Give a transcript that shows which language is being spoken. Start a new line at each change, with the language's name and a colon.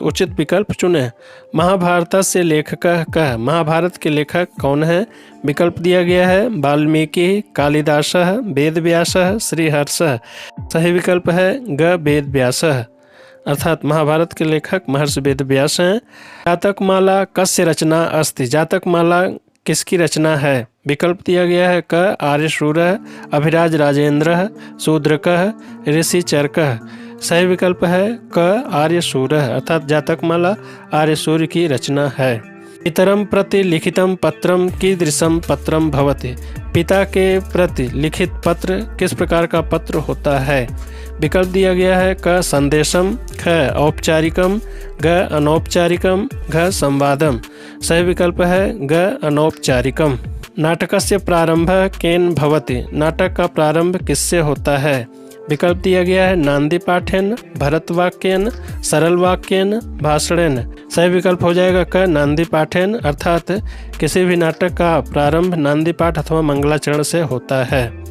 Hindi: उचित विकल्प चुने।
Sanskrit: महाभारत से लेखकः कः।
Hindi: महाभारत के लेखक कौन है। विकल्प दिया गया है वाल्मीकि, कालिदासः, वेदव्यासः, श्रीहर्षः। सही विकल्प है ग वेदव्यासः, अर्थात महाभारत के लेखक महर्षि वेदव्यास हैं।
Sanskrit: जातकमाला कस्य रचना अस्ति।
Hindi: जातकमाला किसकी रचना है। विकल्प दिया गया है क आर्यशूरः, अभिराज राजेंद्रः, शूद्रकः, ऋषि चरकः। सही विकल्प है क आर्यशूरः, अर्थात जातकमाला आर्यशूर की रचना है।
Sanskrit: पितरम प्रति लिखितम पत्रम कीदृशम पत्रम भवति।
Hindi: पिता के प्रति लिखित पत्र किस प्रकार का पत्र होता है। विकल्प दिया गया है क संदेशम, ख औपचारिकम, ग अनौपचारिकम, घ संवादम। सही विकल्प है ग अनौपचारिकम।
Sanskrit: नाटकस्य प्रारंभः केन भवति।
Hindi: नाटक का प्रारंभ किससे होता है। विकल्प दिया गया है नांदी पाठेन, भरतवाक्यन, सरल वाक्यन, भाषणेन। सही विकल्प हो जाएगा क नांदी पाठेन, अर्थात किसी भी नाटक का प्रारंभ नांदी पाठ अथवा मंगलाचरण से होता है।